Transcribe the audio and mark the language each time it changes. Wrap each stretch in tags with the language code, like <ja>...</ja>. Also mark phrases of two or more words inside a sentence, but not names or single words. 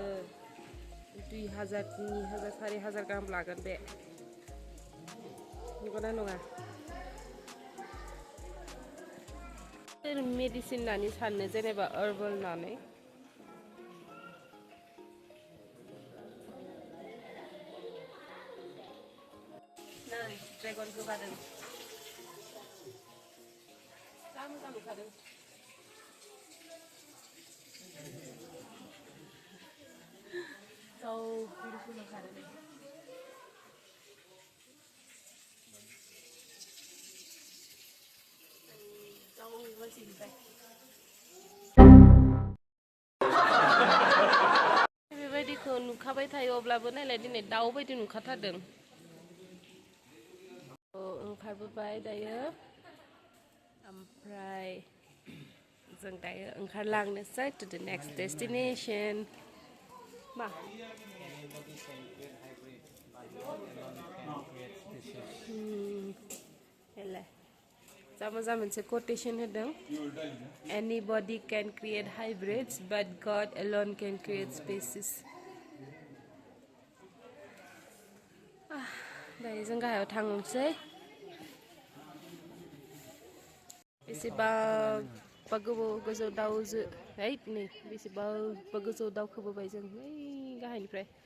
<brx>2000 3000 4000 गाहाम लागोन बे नंगौना नङा मेडिसिन होननानै सानो जेनेबा हार्बल होननानै नै ड्रेगन गोबादों जा मोजां नुखादों</brx> <en>so beautiful</en> <brx>नुखादों बेबायदिखौ नुखाबाय थायो अब्लाबो नायलाय दिनै दाउ बायदि नुखाथारदों ओंखारबोबाय दायो ओमफ्राय जों दायो ओंखारलांनोसै</brx> <en>to the next destination</en> <brx>मा हेला जा मोजां मोनसे quotation होदों</brx> <en>anybody can create hybrids but God alone can create species</en> <brx>दायो जों गाहायाव थांनोसै बेसेबा गोजौ दाउजो है नै बेसेबा गोजौ दाउखोबोबाय जों बै गाहायनिफ्राय</brx>